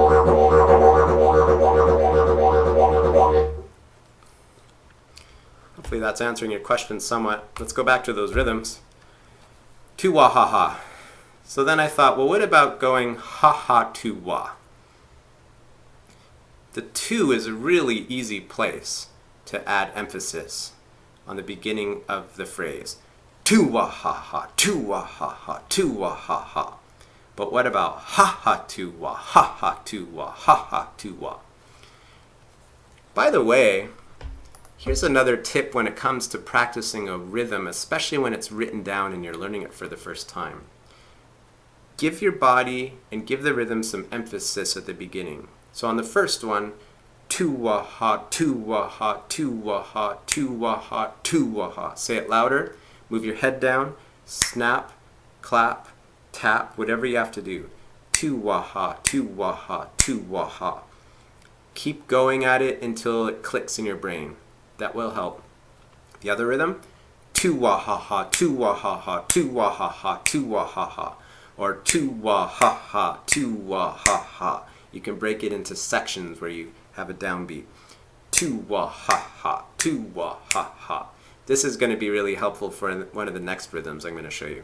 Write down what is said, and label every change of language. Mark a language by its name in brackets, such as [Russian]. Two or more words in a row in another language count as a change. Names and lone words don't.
[English] Hopefully that's answering your question somewhat. Let's go back to those rhythms. Tu wah ha ha. So then I thought, well, what about going ha ha tu wah? The tu is a really easy place to add emphasis on the beginning of the phrase. Tu wah ha ha, tu wah ha ha, tu wah ha ha. But what about ha ha tu wah, ha ha tu wah, ha ha tu wah? By the way, here's another tip when it comes to practicing a rhythm, especially when it's written down and you're learning it for the first time. Give your body and give the rhythm some emphasis at the beginning. So on the first one, tu wah ha, tu wah ha, tu wah ha, tu wah ha, tu wah ha. Say it louder, move your head down, snap, clap, tap, whatever you have to do. Tu wah ha, tu wah ha, tu wah ha. Keep going at it until it clicks in your brain. That will help. The other rhythm, tu wah ha ha, tu wah ha ha, tu wah ha ha, tu wah ha ha. Or tu wah ha ha, tu wah ha ha. You can break it into sections where you have a downbeat. Tu wah ha ha, tu wah ha ha. This is going to be really helpful for one of the next rhythms I'm going to show you.